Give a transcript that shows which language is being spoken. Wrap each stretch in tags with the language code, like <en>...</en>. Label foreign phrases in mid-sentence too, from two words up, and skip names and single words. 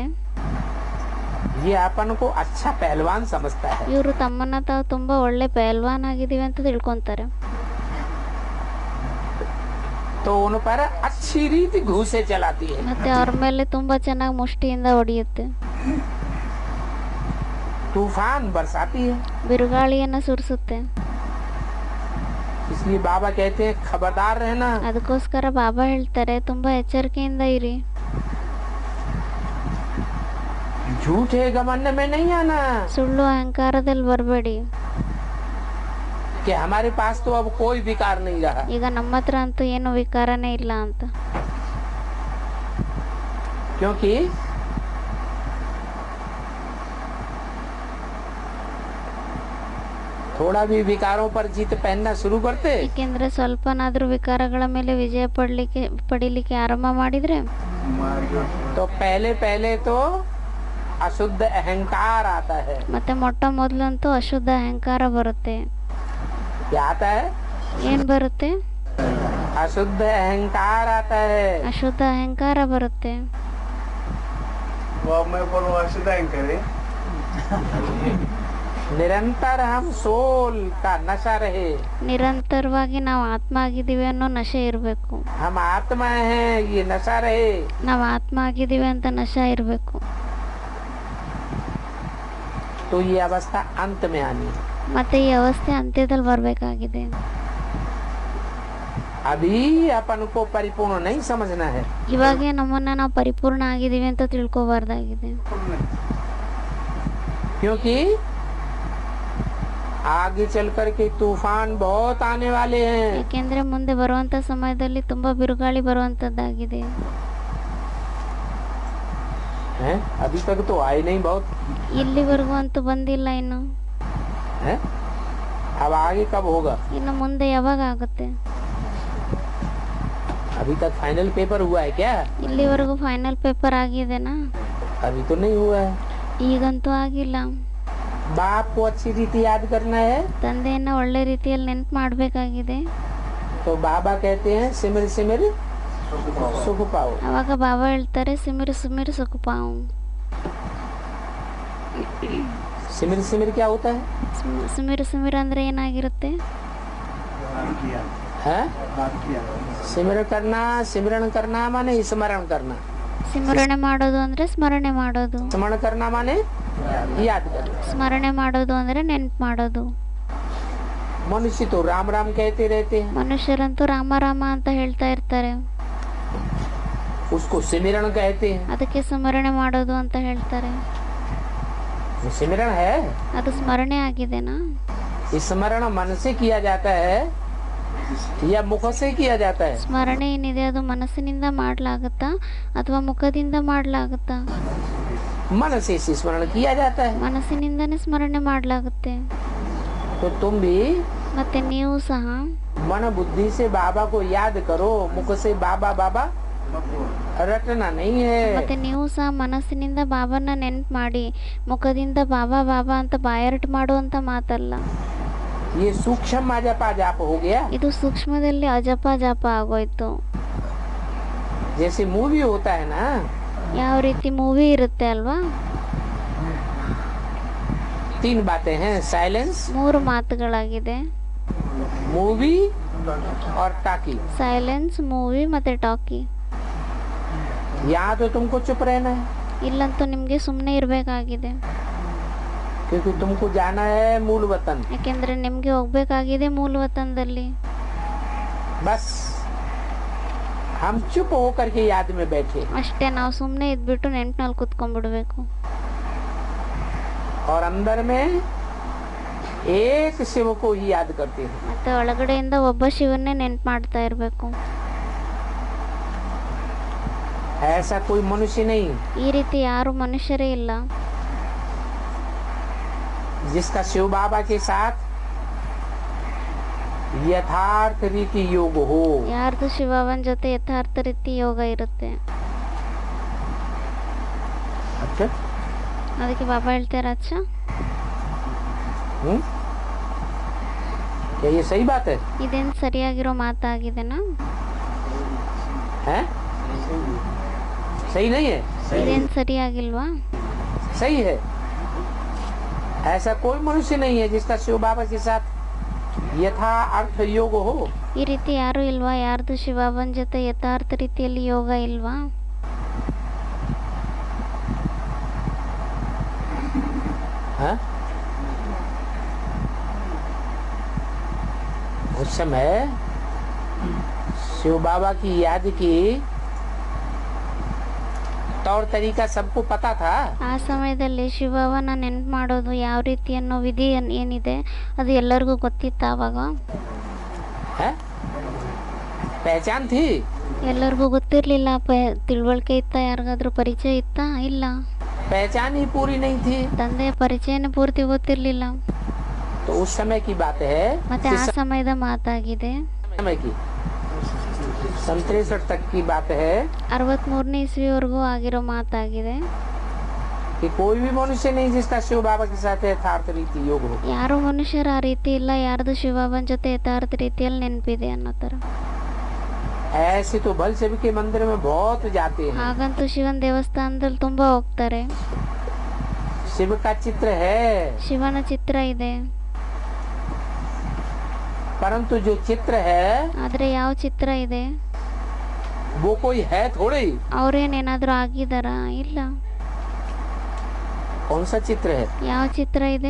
<hi>ये अपन को अच्छा पहलवान समझता है.</hi> <kn>ಇವರು ತಮ್ಮನ್ನ ತಾವು ತುಂಬಾ ಒಳ್ಳೆ ಪಹಲ್ವಾನ್ ಆಗಿದೀವಿ ಅಂತ ತಿಳ್ಕೊಂತಾರೆ.</kn> <hi>तो उन पर अच्छी रीति घूसे चलाती है.</hi> <kn>ಮತ್ತೆ ಅವ್ರ ಮೇಲೆ ತುಂಬಾ ಚೆನ್ನಾಗಿ ಮುಷ್ಟಿಯಿಂದ ಹೊಡೆಯುತ್ತೆ.</kn> <hi>तूफान बरसाती है.</hi> <kn>ಬಿರುಗಾಳಿಯನ್ನ ಸುರಿಸುತ್ತೆ.</kn> <hi>इसलिए बाबा कहते हैं खबरदार रहना.</hi> <kn>ಅದಕ್ಕೋಸ್ಕರ ಬಾಬಾ ಹೇಳ್ತಾರೆ ತುಂಬಾ ಎಚ್ಚರಿಕೆಯಿಂದ ಇರಿ.</kn> <hi>झूठे घमंड में नहीं आना</hi> <kn>ಸುಳ್ಳು ಅಹಂಕಾರದಲ್ಲಿ ಬರಬೇಡಿ.</kn> <hi>कि हमारे पास तो अब कोई विकार नहीं रहा.</hi> <kn>ಈಗ ನಮ್ಮ ಹತ್ರ ಅಂತೂ ಏನು ವಿಕಾರನೇ ಇಲ್ಲ ಅಂತ.</kn> <hi>क्योंकि थोड़ा भी विकारों पर जीत पहनना शुरू करते</hi> <kn>ಏಕೆಂದ್ರೆ ಸ್ವಲ್ಪನಾದ್ರೂ ವಿಕಾರಗಳ ಮೇಲೆ ವಿಜಯ ಪಡಿಲಿಕ್ಕೆ ಆರಂಭ ಮಾಡಿದ್ರೆ</kn> <hi>तो पहले तो अशुद्ध अहंकार आता है.</hi> <kn>ಮತ್ತೆ ಮೊಟ್ಟ ಮೊದಲಂತೂ ಅಶುದ್ಧ ಅಹಂಕಾರ ಬರುತ್ತೆ.</kn> <hi>क्या आता है?</hi> <kn>ಏನ್ ಬರುತ್ತೆ?</kn> <hi>अशुद्ध अहंकार आता है.</hi> <kn>ಅಶುದ್ಧ ಅಹಂಕಾರ ಬರುತ್ತೆ.</kn> <hi>वो मैं बोलूँ अशुद्ध करे निरंतर हम सोल का नशा रहे।</hi> <kn>ನಿರಂತರವಾಗಿ ನಾವು ಆತ್ಮ ಆಗಿದ್ದೀವಿ ಅನ್ನೋ ನಶೆ ಇರಬೇಕು.</kn> <hi>हम आत्मा हैं ये नशा रहे।</hi> <kn>ನಾವು ಆತ್ಮ ಆಗಿದ್ದೀವಿ ಅಂತ ನಶೆ ಇರಬೇಕು.</kn> <hi>तो ये अवस्था अंत में आनी है।</hi> <kn>ಮತ್ತೆ ಈ ಅವಸ್ಥೆ ಅಂತ್ಯದಲ್ಲಿ ಬರಬೇಕಾಗಿದೆ.</kn> <hi>अभी अपन को परिपूर्ण नहीं समझना है।</hi> <kn>ಇವಾಗೆ ನಮ್ಮನ್ನ ನಾವು ಪರಿಪೂರ್ಣ ಆಗಿದ್ದೀವಿ ಅಂತ ತಿಳ್ಕೋಬಾರ್ದಾಗಿದೆ.</kn> <hi>क्योंकि आगे चल कर के तूफान बहुत आने वाले हैं।</hi> <kn>ಯಾಕೆಂದ್ರೆ ಮುಂದೆ ಬರುವಂತ ಸಮಯದಲ್ಲಿ ತುಂಬಾ ಬಿರುಗಾಳಿ ಬರುವಂತದ್ದಾಗಿದೆ.</kn> <hi>हैं? अभी तक तो आए नहीं बहुत</hi> <kn>ಇಲ್ಲಿವರೆಗೂ ಅಂತೂ ಬಂದಿಲ್ಲ ಇನ್ನು.</kn> <hi>है? अब आगे कब होगा?</hi> <kn>ಇನ್ನು ಮುಂದೆ ಯಾವಾಗ ಆಗುತ್ತೆ?</kn> <hi>अभी तक</hi> <en>final paper</en> <hi>हुआ है क्या?</hi> <kn>ಇಲ್ಲಿವರೆಗೂ</kn> <en>final paper</en> <kn>ಆಗಿದೆನಾ?</kn> <hi>अभी तो नहीं हुआ है।</hi> <kn>ಈಗಂತೂ ಆಗಿಲ್ಲ.</kn> <hi>बाप को अच्छी रीति याद करना है</hi> <kn>ತಂದೆಯನ್ನ ಒಳ್ಳೆ ರೀತಿಯಲ್ಲಿ ನೆನ್ಪು ಮಾಡಬೇಕಾಗಿದೆ.</kn> <hi>तो बाबा कहते हैं सिमर सिमर सुख पाओ।</hi> <kn>ಅವಾಗ ಬಾಬಾ ಹೇಳ್ತಾರೆ</kn> <hi>सिमर सिमर सुख पाओ. सिमर सिमर क्या होता है? सिमर सिमर</hi> <kn>ಅಂದ್ರೆ ಏನಾಗಿರುತ್ತೆ?</kn> <hi>है? सिमरण करना, सिमरण करना माने स्मरण करना।</hi> <kn>ಸಿಮರಣೆ ಮಾಡೋದು ಅಂದ್ರೆ ಸ್ಮರಣೆ ಮಾಡೋದು.</kn> <hi>स्मरण करना माने याद करना।</hi> <kn>ಸ್ಮರಣೆ ಮಾಡೋದು ಅಂದ್ರೆ ನೆನ್ಪು ಮಾಡೋದು.</kn> <hi>मनुष्य तो राम राम कहते रहते हैं,</hi> <kn>ಮನುಷ್ಯರಂತೂ ರಾಮ ರಾಮ ಅಂತ ಹೇಳ್ತಾ ಇರ್ತಾರೆ.</kn> <hi>उसको सिमरण कहते हैं।</hi> <kn>ಅದಕ್ಕೆ ಸ್ಮರಣೆ ಮಾಡೋದು ಅಂತ ಹೇಳ್ತಾರೆ.</kn> <hi>वो सिमरण है।</hi> <kn>ಅದು ಸ್ಮರಣೆ ಆಗಿದೆನಾ?</kn> <hi>स्मरण मन से किया जाता है या मुख से किया जाता है?</hi> <kn>ಸ್ಮರಣೆ ಏನಿದೆ ಅದು ಮನಸ್ಸಿನಿಂದ ಮಾಡ್ಲಾಗತ್ತಾ ಅಥವಾ ಮುಖದಿಂದ ಮಾಡ್ಲಾಗತ್ತಾ?</kn> <hi>मन से स्मरण किया जाता है।</hi> <kn>ಮನಸ್ಸಿನಿಂದನೇ ಸ್ಮರಣೆ ಮಾಡ್ಲಾಗುತ್ತೆ.</kn> <hi>तो तुम भी</hi> <kn>ಮತ್ತೆ ನೀವು ಸಹ</kn> <hi>मन बुद्धि से बाबा को याद करो, मुख से बाबा बाबा रटना नहीं है।</hi> <kn>ಮತ್ತೆ ನೀವು ಸಹ ಮನಸ್ಸಿನಿಂದ ಬಾಬಾನ ನೆನ್ಪು ಮಾಡಿ ಮುಖದಿಂದ ಬಾಬಾ ಬಾಬಾ ಅಂತ ಬಾಯರ್ಟ್ ಮಾಡುವಂತ ಮಾತಲ್ಲ.</kn> <hi>ये सूक्ष्म आजापा जाप हो गया।</hi> <kn>ಇದು ಸೂಕ್ಷ್ಮದಲ್ಲಿ ಅಜಪ ಜಾಪ ಆಗೋಯ್ತು.</kn> <hi>जैसे मूवी होता है ना,</hi> <kn>ಯಾವ ರೀತಿ ಮೂವಿ ಇರುತ್ತೆ ಅಲ್ವಾ?</kn> <hi>3 बातें हैं, साइलेंस,</hi> <kn>3 ಮಾತುಗಳಾಗಿದೆ.</kn> <hi>मूवी और टाकी।</hi> <kn>ಸೈಲೆನ್ಸ್, ಮೂವಿ ಮತ್ತೆ ಟಾಕಿ.</kn> <hi>यहाँ तो तुमको चुप रहना है</hi> <kn>ಇಲ್ಲಂತೂ ನಿಮ್ಗೆ ಸುಮ್ಮನೆ ಇರಬೇಕಾಗಿದೆ.</kn> <hi>क्योंकि तुमको जाना है मूल वतन।</hi> <kn>ಯಾಕೆಂದ್ರೆ ನಿಮ್ಗೆ ಹೋಗ್ಬೇಕಾಗಿದೆ ಮೂಲ ವತನದಲ್ಲಿ.</kn> <hi>बस हम चुप होकर के याद में बैठे</hi> <kn>ಅಷ್ಟೇ, ನಾವು ಸುಮ್ಮನೆ ಇದ್ಬಿಟ್ಟು ನೆನ್ಪಿನಲ್ಲಿ ಕುತ್ಕೊಂಡ್ಬಿಡ್ಬೇಕು.</kn> <hi>और अंदर में एक शिव को ही याद करते हैं।</hi> <kn>ಮತ್ತೆ ಒಳಗಡೆಯಿಂದ ಒಬ್ಬ ಶಿವನ್ನೇ ನೆನ್ಪು ಮಾಡ್ತಾ ಇರಬೇಕು.</kn> <hi>ऐसा कोई मनुष्य नहीं</hi> <kn>ಈ ರೀತಿ ಯಾರು ಮನುಷ್ಯರೇ ಇಲ್ಲ</kn> <hi>जिसका शिव बाबा के साथ यथार्थ रीति योग हो।</hi> <kn>ಯಾರ್ದು ಶಿವವನ್ ಜೊತೆ ಯಥಾರ್ಥ ರೀತಿ ಯೋಗ ಇರುತ್ತೆ.</kn> <hi>अच्छा,</hi> <kn>ಅದಕ್ಕೆ ಬಾಬಾ ಹೇಳ್ತಾರೆ ಅಚ್ಚ.</kn> <hi>क्या ये सही बात है?</hi> <kn>ಇದೇನು ಸರಿಯಾಗಿರೋ ಮಾತಾಗಿದೆನಾ?</kn> <hi>हैं? सही नहीं है?</hi> <kn>ಇದೇನು ಸರಿಯಾಗಿಲ್ವಾ?</kn> <hi>सही है। ऐसा कोई मनुष्य नहीं है जिसका शिव बाबा के साथ यथा अर्थ योग हो।</hi> <kn>ಈ ರೀತಿ ಯಾರು ಇಲ್ವಾ? ಯಾರ್ದು ಶಿವವನ್ ಜೊತೆ ಯಥಾರ್ಥ ರೀತಿಯಲ್ಲಿ ಯೋಗ ಇಲ್ವಾ?</kn> <hi>हाँ? उस समय शिव बाबा की याद की तौर तरीका सबको पता था।</hi> <kn>ಆ ಸಮಯದಲ್ಲಿ ಶಿವವನ್ನ ನೆನ್ಪು ಮಾಡೋದು ಯಾವ ರೀತಿ ಅನ್ನೋ ವಿಧಿ ಏನಿದೆ ಅದು ಎಲ್ಲರಿಗೂ ಗೊತ್ತಿತ್ತ ಆವಾಗ?</kn> <hi>है? पहचान थी?</hi> <kn>ಎಲ್ಲರಿಗೂ ಗೊತ್ತಿರಲಿಲ್ಲ. ತಿಳುವಳಿಕೆ ಇತ್ತ? ಯಾರಿಗಾದ್ರೂ ಪರಿಚಯ ಇತ್ತ? ಇಲ್ಲ.</kn> <hi>पहचान ही पूरी नहीं थी।</hi> <kn>ತಂದೆಯ ಪರಿಚಯನೇ ಪೂರ್ತಿ ಗೊತ್ತಿರಲಿಲ್ಲ.</kn> <hi>तो उस समय की बात है,</hi> <kn>ಮತ್ತೆ ಆ ಸಮಯದ ಮಾತಾಗಿದೆ.</kn> <hi>समय की 63 तक की बात है</hi> <kn>63ನೇ ಇಸ್ವಿವರೆಗೂ ಆಗಿರೋ ಮಾತಾಗಿದೆ.</kn> <hi>कि कोई भी मनुष्य नहीं जिसका शिव बाबा के साथ यथार्थ रीति योग हो।</hi> <kn>ಯಾರು ಮನುಷ್ಯರ ಆ ರೀತಿ ಇಲ್ಲ ಯಾರ್ದು ಶಿವಬನ್ ಜೊತೆ ಯಥಾರ್ಥ ರೀತಿಯಲ್ಲಿ ನೆನಪಿದೆ ಅನ್ನೋ ತರ.</kn> <hi>ऐसे तो भल शिव के मंदिर में बहुत जाते हैं।</hi> <kn>ಹಾಗಂತೂ ಶಿವನ್ ದೇವಸ್ಥಾನದಲ್ಲಿ ತುಂಬಾ ಹೋಗ್ತಾರೆ.</kn> <hi>शिव का चित्र है,</hi> <kn>ಶಿವನ ಚಿತ್ರ ಇದೆ.</kn> <hi>परंतु जो चित्र है</hi> <kn>ಆದ್ರೆ ಯಾವ ಚಿತ್ರ ಇದೆ?</kn> <hi>वो कोई है थोड़ी।</hi> <kn>ಅವ್ರೇನೇನಾದ್ರೂ ಆಗಿದಾರಾ? ಇಲ್ಲ.</kn> <hi>कौन सा चित्र है?</hi> <kn>ಯಾವ ಚಿತ್ರ ಇದೆ?</kn>